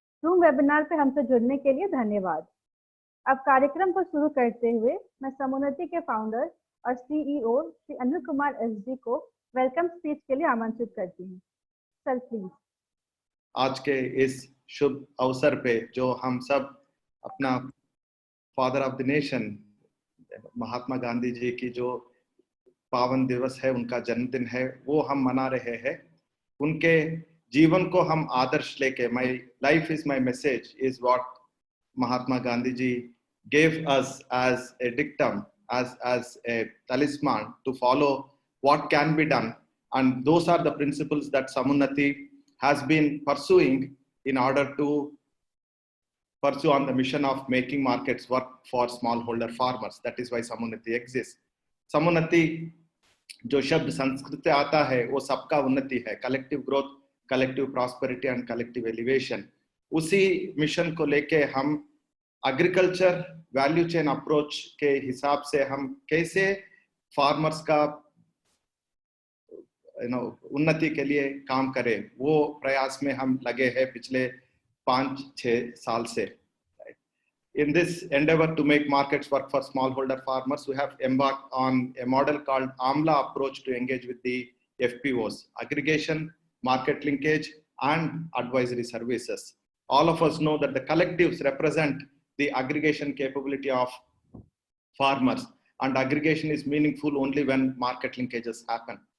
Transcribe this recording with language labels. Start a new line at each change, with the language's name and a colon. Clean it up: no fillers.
Hindi: Zoom webinar पर हमसे जुड़ने के लिए धन्यवाद। अब कार्यक्रम को शुरू करते हुए मैं समुन्नति के फाउंडर और CEO श्री अनिल कुमार SD को वेलकम स्पीच के लिए आमंत्रित करती हूँ।
English: Sir please.
Hindi: आज के इस शुभ अवसर पे जो हम सब अपना father of the nation Mahatma Gandhi ji की जो पावन दिवस है, उनका जन्मदिन है, वो हम मना रहे हैं। उनके जीवन को हम आदर्श लेके,
English: My life is my message is what Mahatma Gandhi ji gave us as a dictum, as a talisman to follow what can be done, and those are the principles that Samunnati has been pursuing in order to pursue on the mission of making markets work for smallholder farmers. That is why Samunnati exists.
Hindi: Samunnati जो शब्द संस्कृत से आता है वो सबका उन्नति है,
English: Collective growth, collective prosperity and collective elevation.
Hindi: उसी मिशन को लेके हम एग्रीकल्चर वैल्यू चेन अप्रोच के हिसाब से हम कैसे फार्मर्स का उन्नति के लिए काम करें, वो प्रयास में हम लगे हैं पिछले 5-6 साल से।
English: In this endeavor to make markets work for smallholder farmers, we have embarked on a model called AMLA approach to engage with the FPOs, aggregation, market linkage, and advisory services. All of us know that the collectives represent the aggregation capability of farmers, and aggregation is meaningful only when market linkages happen.